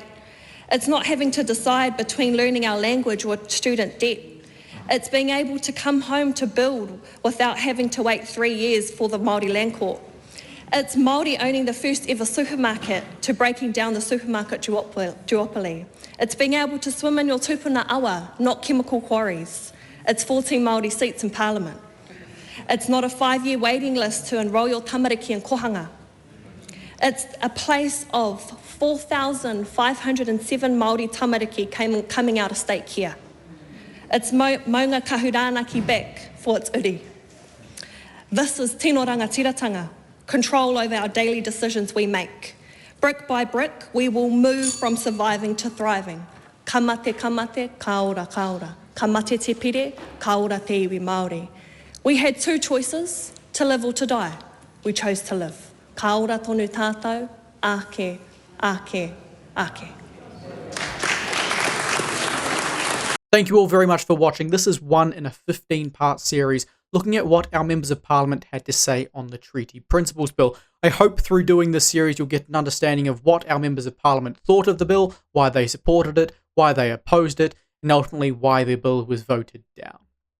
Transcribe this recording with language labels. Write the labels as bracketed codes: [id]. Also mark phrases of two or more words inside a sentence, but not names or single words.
[en] It's not having to decide between learning our language or student debt. It's being able to come home to build without having to wait 3 years for the Māori Land Court. It's Māori owning the first ever supermarket to breaking down the supermarket duopoly. It's being able to swim in your [mi] tupuna awa, [en] not chemical quarries. It's 14 Māori seats in Parliament. It's not a 5-year waiting list to enrol your tamariki in kohanga. It's a place of 4,507 Māori tamariki coming out of state care. It's maunga kahuranaki back for its uri. This is [mi] tino rangatiratanga, [en] control over our daily decisions we make. Brick by brick, we will move from surviving to thriving. [mi] Kamate, kamate, kaora, kaora. Kamate te pire, kaora te iwi Māori. [en] We had two choices, to live or to die. We chose to live. [mi] Kaora tonu tātou, ake, ake, ake. [en] Thank you all very much for watching. This is one in a 15-part series looking at what our members of parliament had to say on the Treaty Principles Bill. I hope through doing this series you'll get an understanding of what our members of parliament thought of the bill, why they supported it, why they opposed it, and ultimately why the bill was voted down.